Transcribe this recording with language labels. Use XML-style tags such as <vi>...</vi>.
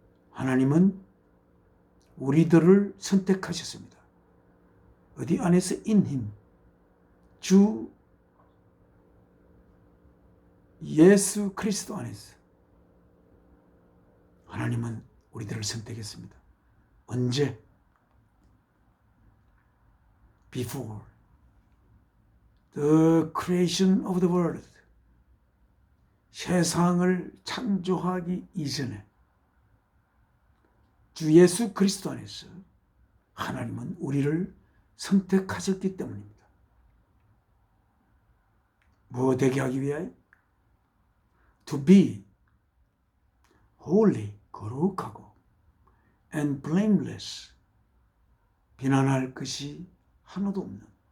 <ko>하나님은 우리들을 선택하셨습니다. 어디 안에서</ko> <en>in Him,</en> <ko>주 예수 그리스도 안에서 하나님은 우리들을 선택했습니다. 언제?</ko> <en>Before the creation of the world.</en> <ko>세상을 창조하기 이전에 주 예수 그리스도 안에서 하나님은 우리를 선택하셨기 때문입니다. 뭐 되게 하기 위하여?</ko> <en>To be holy,</en> <ko>거룩하고</ko> <en>and blameless,</en> <ko>비난할 것이 하나도 없는</ko>